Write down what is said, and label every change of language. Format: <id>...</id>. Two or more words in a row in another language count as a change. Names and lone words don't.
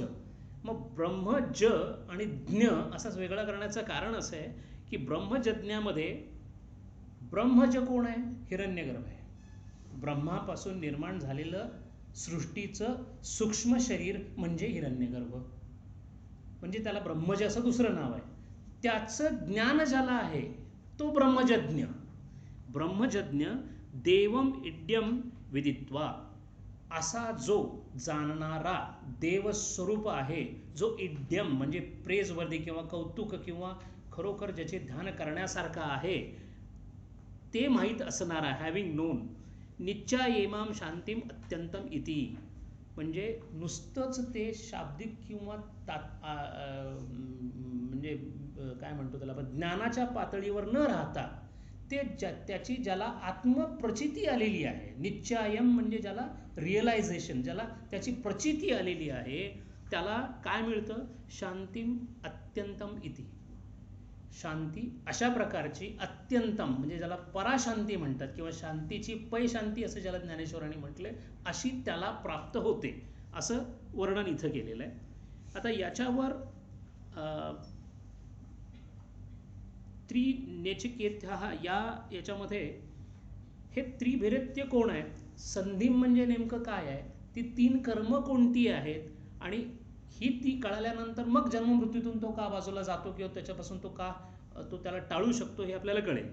<mr>मग ब्रह्मज आणि ज्ञ असाच वेगळा करण्याचं कारण असं आहे की ब्रह्मजज्ञामध्ये ब्रह्मज कोण आहे, हिरण्यगर्भ आहे. ब्रह्मापासून निर्माण झालेलं सृष्टीचं सूक्ष्म शरीर म्हणजे हिरण्यगर्भ, म्हणजे त्याला ब्रह्मज असं दुसरं नाव आहे. त्याचं ज्ञान ज्याला आहे तो ब्रह्मजज्ञ.</mr> <sa>ब्रह्मजज्ञ देवम इड्यम विदित्वा,</sa> <mr>असा जो जाणणारा देवस्वरूप आहे, जो इड्यम म्हणजे प्रेजवर्दी किंवा कौतुक किंवा खरोखर ज्याचे ध्यान करण्यासारखं आहे ते माहीत असणारा,</mr> <en>having known</en> <sa>निश्चयेमां शांतीम अत्यंतम इति,</sa> <mr>म्हणजे नुसतंच ते शाब्दिक किंवा म्हणजे काय म्हणतो त्याला आपण ज्ञानाच्या पातळीवर न राहता ते त्याची ज्याला आत्मप्रचिती आलेली आहे, निश्चयम म्हणजे ज्याला रिअलायझेशन, ज्याला त्याची प्रचिती आलेली आहे त्याला काय मिळतं,</mr> <sa>शांतीम अत्यंतम इति,</sa> <mr>शांती अशा प्रकारची अत्यंतम म्हणजे ज्याला पराशांती म्हणतात किंवा शांतीची पै शांती असं ज्याला ज्ञानेश्वरांनी म्हटले, अशी त्याला प्राप्त होते असं वर्णन इथं केलेलं आहे. आता याच्यावर त्रिनचिकेत याच्यामध्ये हे त्रिभिरेत्य कोण आहे, संधी म्हणजे नेमकं काय आहे, ती 3 कर्म कोणती आहेत आणि ही ती कळाल्यानंतर मग जन्ममृत्यूतून तो का बाजूला जातो किंवा त्याच्यापासून तो का तो त्याला टाळू शकतो हे आपल्याला कळेल.</mr>